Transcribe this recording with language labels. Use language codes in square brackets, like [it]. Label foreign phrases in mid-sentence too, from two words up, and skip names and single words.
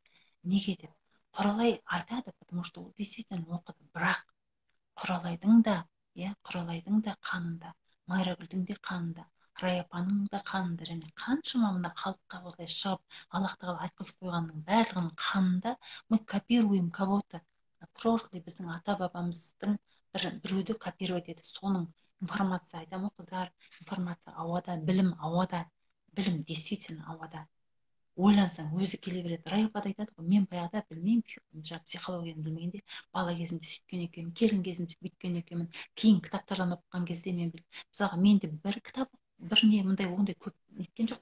[kk] Неге деп? Құралай айтады, [ru] потому что [kk] ол действительно оқыды, бірақ Құралайдың да қанында, Майрагүлдің де қанында, Раяпаның да қанында, және қаншама мына халыққа осылай шығып Аллах тағала айтқызып қойғанның барлығының қанында [ru] мы копируем кого-то. [kk] Прошлый біздің ата бабамыздың біреуді копировать етіп, соның информация, айтамын ғой қыздар, информация ауада, білім ауада, білім действительно ауада. Ойлансаң өзі келе береді. Раяпа да айтады ғой, мен баяғыда білмеймін, психологияны білмегенде, бала кезімде сөйткен екенмін, келін кезімде бүйткен екенмін, кейін кітаптардан оқыған кезде мен мысалға, менде бір кітап, бір не ондай көп неткен жоқ.